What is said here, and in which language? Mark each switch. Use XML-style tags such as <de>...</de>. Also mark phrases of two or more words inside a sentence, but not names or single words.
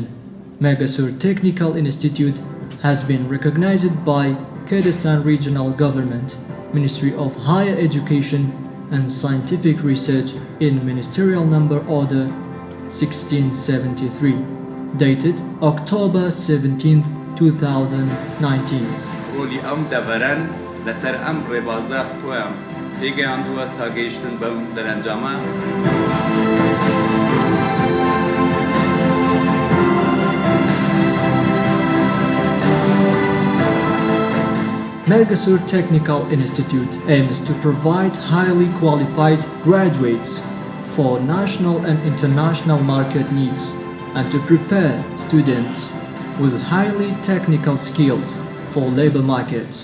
<en>Mێrgەسۆr Technical Institute has been recognized by Kurdistan Regional Government, Ministry of Higher Education and Scientific Research in Ministerial Number Order 1673, dated October 17, 2019.</en> <ckb>ڕۆلی ئەم دەڤەرەن لەسەر ئەم ڕێبازە خۆیان پێگەیاندووە تا گەیشتن بەم دەرەنجامە.</ckb> <en>Mێrgەسۆr Technical Institute aims to provide highly qualified graduates for national and international market needs and to prepare students with highly technical skills for labor markets.</en>